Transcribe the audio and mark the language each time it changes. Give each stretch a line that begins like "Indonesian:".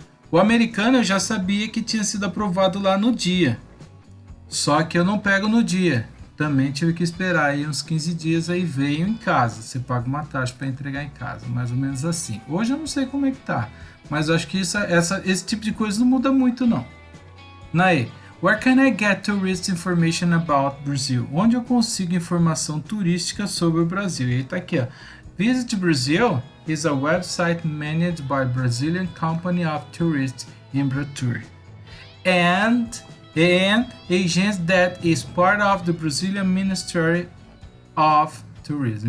Portuguese: O americano eu já sabia que tinha sido aprovado lá no dia, só que eu não pego no dia. Também tive que esperar aí uns 15 dias, aí veio em casa. Você paga uma taxa para entregar em casa, mais ou menos assim. Hoje eu não sei como é que tá, mas eu acho que esse tipo de coisa não muda muito não.
English: Nae, where can I get tourist information about Brazil?
Portuguese: Onde eu consigo informação turística sobre o Brasil? E aí tá aqui, ó.
English: Visit Brazil is a website managed by Brazilian Company of Tourists Embratur and agents that is part of the Brazilian Ministry of Tourism.